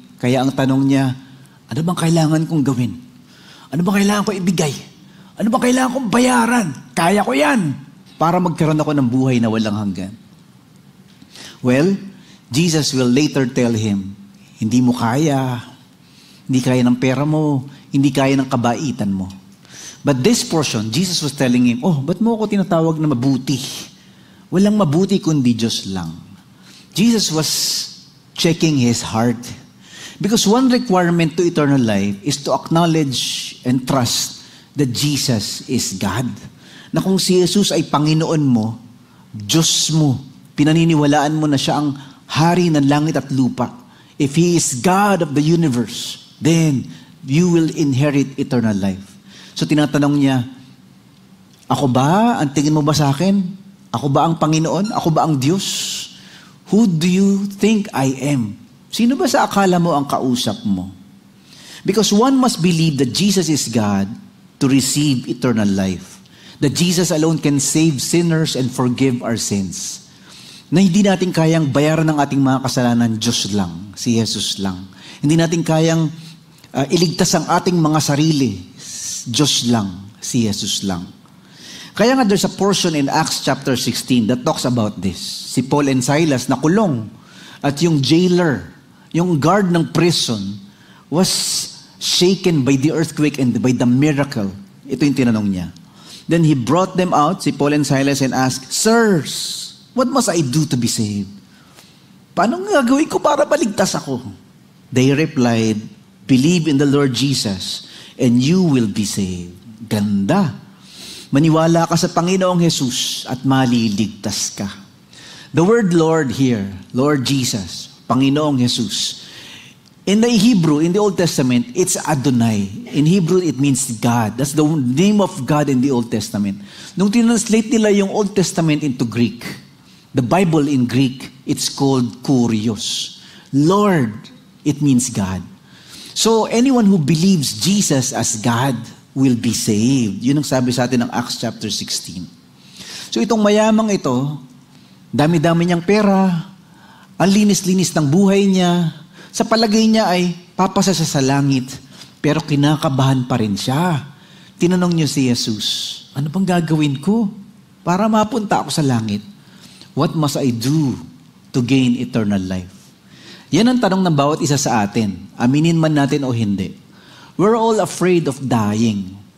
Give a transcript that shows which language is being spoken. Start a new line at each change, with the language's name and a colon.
Filipino: Kaya ang tanong niya, ano bang kailangan kong gawin? Ano bang kailangan ko ibigay? Ano bang kailangan kong bayaran? Kaya ko yan para magkaroon ako ng buhay na walang hanggan.
English: Well, Jesus will later tell him,
Filipino: hindi mo kaya. Hindi kaya ng pera mo. Hindi kaya ng kabaitan mo.
English: But this portion, Jesus was telling him,
Filipino: ba't mo ako tinatawag na mabuti? Walang mabuti kundi Diyos lang.
English: Jesus was checking his heart. Because one requirement to eternal life is to acknowledge and trust that Jesus is God.
Filipino: na kung si Jesus ay Panginoon mo, Diyos mo, pinaniniwalaan mo na siya ang hari ng langit at lupa.
English: If He is God of the universe, then you will inherit eternal life.
Filipino: So tinatanong niya, ako ba? Ang tingin mo ba sa akin? Ako ba ang Panginoon? Ako ba ang Diyos?
English: Who do you think I am?
Filipino: Sino ba sa akala mo ang kausap mo?
English: Because one must believe that Jesus is God to receive eternal life. That Jesus alone can save sinners and forgive our sins.
Filipino: Na hindi natin kayang bayaran ng ating mga kasalanan, Diyos lang, si Jesus lang. Hindi natin kayang iligtas ang ating mga sarili, Diyos lang, si Jesus lang. Kaya nga
English: there's a portion in Acts chapter 16 that talks about this. Si Paul and Silas nakulong at yung jailer, yung guard ng prison was shaken by the earthquake and by the miracle.
Filipino: Ito yung tinanong niya.
English: Then he brought them out, si Paul and Silas, and asked, Sirs, what must I do to be saved?
Filipino: Paano gagawin ko para maligtas ako?
English: They replied, believe in the Lord Jesus and you will be saved.
Filipino: Ganda. Maniwala ka sa Panginoong Jesus at maliligtas ka.
English: The word Lord here, Lord Jesus, Panginoong Jesus. In the Hebrew, in the Old Testament, it's Adonai. In Hebrew, it means God. That's the name of God in the Old Testament.
Filipino: Nung tinranslate nila yung Old Testament into
English: Greek, the Bible in Greek, it's called Kurios. Lord, it means God. So anyone who believes Jesus as God will be saved.
Filipino: Yun ang sabi sa atin ng Acts chapter 16. So itong mayamang ito, dami-dami niyang pera, ang linis-linis ng buhay niya, sa palagay niya ay papasa siya sa langit, pero kinakabahan pa rin siya. Tinanong niyo si Jesus, ano bang gagawin ko para mapunta ako sa langit?
English: What must I do to gain eternal life?
Filipino: Yan ang tanong ng bawat isa sa atin. Aminin man natin o hindi.
English: We're all afraid of dying.